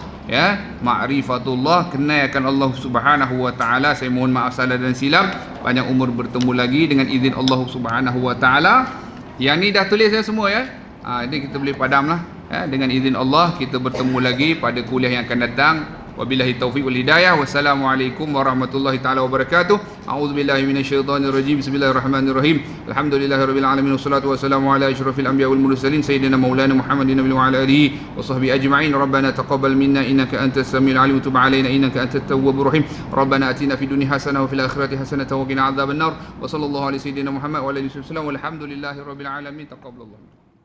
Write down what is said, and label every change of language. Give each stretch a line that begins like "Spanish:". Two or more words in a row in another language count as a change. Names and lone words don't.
Malay: Ma'rifatullah, kenal akan Allah
Arabic: سبحانه وتعالى.
Malay: Saya mohon maaf salah dan silap. Panjang umur bertemu lagi dengan izin Allah
Arabic: سبحانه وتعالى.
Malay: Yang ni dah tulis semua ini kita boleh padam lah. Dengan izin Allah kita bertemu lagi pada kuliah yang akan datang.
Arabic: وبالله التوفيق والهداية. والسلام عليكم ورحمة الله تعالى وبركاته أعوذ بالله من الشيطان الرجيم. بسم الله الرحمن الرحيم الحمد لله رب العالمين والصلاة والسلام على أشرف الأنبياء والمرسلين سيدنا مولانا محمد وعلى آله وصحبه أجمعين. ربنا تقبل منا إنك أنت السميع العليم وتب علينا إنك أنت التواب الرحيم. ربنا آتنا في الدنيا حسنة وفي الآخرة حسنة وقنا عذاب النار. وصلى الله على سيدنا محمد وعلى آله وسلم والحمد لله رب العالمين. Taqabbalallah.